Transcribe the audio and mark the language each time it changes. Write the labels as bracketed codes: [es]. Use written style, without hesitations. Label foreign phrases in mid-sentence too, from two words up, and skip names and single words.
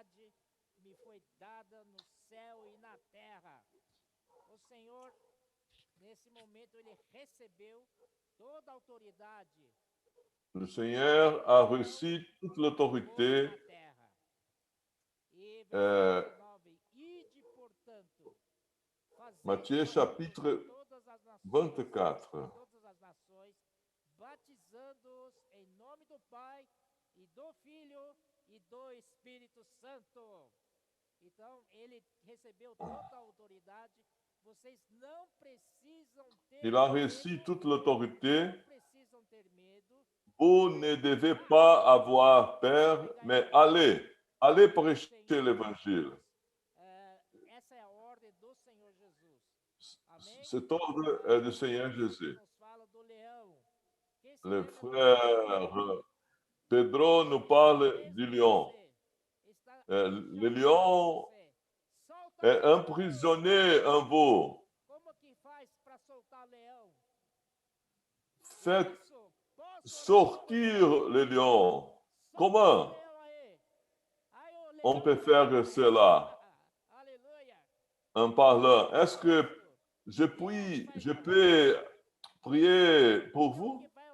[fr] Le Seigneur a reçu toute l'autorité. Matthieu chapitre 24. [pt] Batizando-os em nome do Pai e do Filho e do Espírito Santo. Então, ele recebeu toda a autoridade. Vocês não precisam ter [fr] Il a reçu toute l'autorité. [pt] não precisam ter medo. [fr] Vous ne devez pas avoir peur, mais allez prêcher l'évangile. [pt] Essa é a ordem do Senhor Jesus. Amém? [fr] Cet ordre est du Seigneur Jésus. [pt] Nos fala do leão. Quem se [fr] Le [pt] lembra do [fr] frère Pedro nous parle du lion. Le lion est emprisonné en vous. [pt] Como que faz para soltar o leão? [fr] Faites sortir le lion. Comment on peut faire cela? En parlant, est-ce que je peux prier pour vous?